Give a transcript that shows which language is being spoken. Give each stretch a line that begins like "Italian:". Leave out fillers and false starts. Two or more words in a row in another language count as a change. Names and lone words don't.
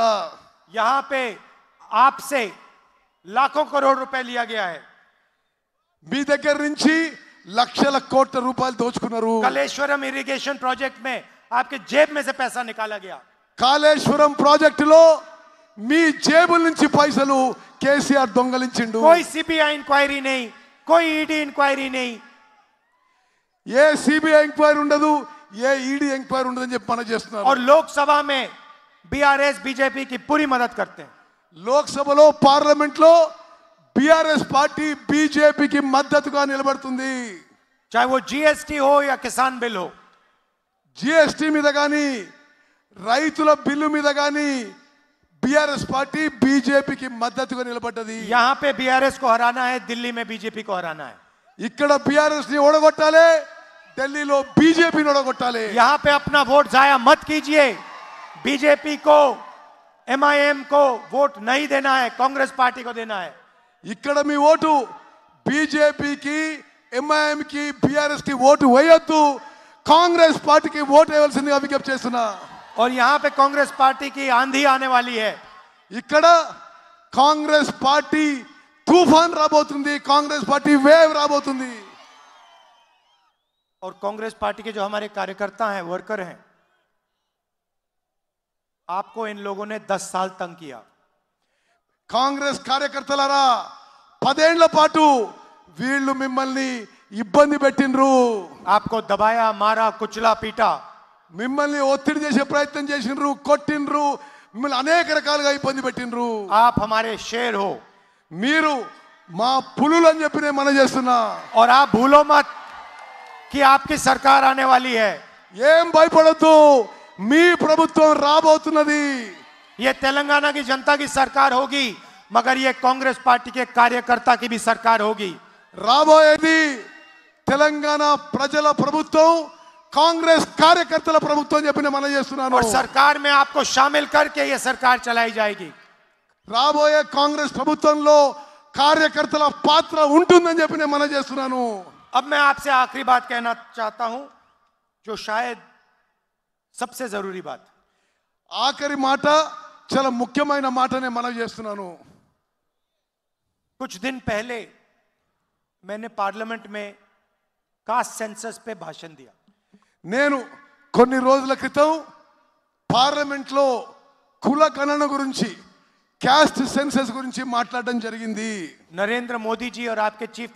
Hindi: यहां पे आपसे लाखों करोड़ रुपए लिया गया है.
Telugu: మీ దగ్గర నుంచి లక్షల కోట్ల రూపాయలు దోచుకున్నారు.
Hindi: कलेश्वरम
English: irrigation project
Hindi: में आपके जेब में से पैसा निकाला गया.
Telugu: కాళేశ్వరం ప్రాజెక్టులో మీ జేబుల నుంచి పైసలు కేసీఆర్ దొంగలించిండు.
Hindi: कोई सीबीआई इंक्वायरी नहीं, कोई ईडी इंक्वायरी नहीं.
Telugu: ఏ సిబిఐ ఎంక్వైరీ ఉండదు, ఏ ఈడీ ఎంక్వైరీ ఉండదని చెప్పి మనం చేస్తున్నారు.
Hindi: और लोकसभा में बीआरएस बीजेपी की पूरी मदद करते हैं.
Telugu: లోక్సభలో పార్లమెంట్ లో బీఆర్ఎస్ పార్టీ బీజేపీకి మద్దతుగా నిలబడుతుంది.
Hindi: चाहे वो जीएसटी हो या किसान बिल हो.
Telugu: జిఎస్టీ మీద కానీ రైతుల బిల్లు మీద కానీ బీఆర్ఎస్ పార్టీ బీజేపీకి మద్దతుగా నిలబడ్డది.
Hindi: यहां पे बीआरएस को हराना है, दिल्ली में बीजेपी को हराना है.
Telugu: ఇక్కడ బీఆర్ఎస్ ని ఓడగొట్టాలి, ఢిల్లీలో బీజేపీని ఓడగొట్టాలి.
Hindi: यहां पे अपना वोट जाया मत कीजिए. बीजेपी को, एमआईएम को वोट नहीं देना है, कांग्रेस पार्टी को देना है.
Telugu: ఇక్కడ మీ ఓటు బీజేపీకి, ఎంఐఎంకి, బీఆర్ఎస్ కి ఓటు వేయొద్దు, కాంగ్రెస్ పార్టీకి ఓటు వేయవలసిందిగా విజ్ఞప్తి చేస్తున్నా.
Hindi: और यहां पे कांग्रेस पार्टी की आंधी आने वाली है।
Telugu: ఇక్కడ కాంగ్రెస్ పార్టీ तूफान రాబోతుంది, కాంగ్రెస్ పార్టీ వేవ్ రాబోతుంది।
Hindi: और कांग्रेस पार्टी के जो हमारे कार्यकर्ता हैं, वर्कर हैं, आपको इन लोगों ने 10 साल तंग किया।
Telugu: కాంగ్రెస్ కార్యకర్తలారా 10 ఏళ్ల పాటు వీళ్ళు మిమ్మల్ని ఇబ్బంది పెట్టిండ్రు।
Hindi: आपको दबाया, मारा, कुचला, पीटा।
Telugu: మిమ్మల్ని ఒత్తిడి చేసే ప్రయత్నం చేసిండ్రు, కొట్టిండ్రు, మిమ్మల్ని అనేక రకాలుగా ఇబ్బంది పెట్టిండ్రు।
Hindi: आप हमारे शेर हो,
Telugu: మీరు మా పులులు అని చెప్పి నేను మన చేస్తున్నా।
Hindi: और आप भूलो मत कि आपकी सरकार आने वाली है।
Telugu: ఏం భయపడొద్దు, మీ ప్రభుత్వం రాబోతున్నది।
Hindi: ये तेलंगाना की जनता की सरकार होगी, मगर ये कांग्रेस पार्टी के कार्यकर्ता की भी सरकार होगी।
Telugu: రాబోయేది తెలంగాణ ప్రజల ప్రభుత్వం, కాంగ్రెస్ కార్యకర్తల ప్రభుత్వం చెప్పి నేను మన చేస్తున్నాను।
Hindi: और सरकार में आपको शामिल करके ये सरकार चलाई जाएगी।
Telugu: రాబోయే కాంగ్రెస్ ప్రభుత్వంలో కార్యకర్తల పాత్ర ఉంటుందని చెప్పి నేను మన చేస్తున్నాను।
Hindi: अब मैं आपसे आखिरी बात कहना चाहता हूं, जो शायद सबसे जरूरी बात।
Telugu: ఆఖరి మాట, చాలా ముఖ్యమైన మాట నేను మనవి చేస్తున్నాను।
Hindi: कुछ दिन पहले मैंने पार्लियामेंट में
English: caste census
Hindi: पे भाषण दिया।
Telugu: నేను కొన్ని రోజుల క్రితం పార్లమెంట్లో కుల గణన గురించి,
English: caste census
Telugu: గురించి మాట్లాడడం జరిగింది।
Hindi: नरेंद्र मोदी जी और आपके चीफ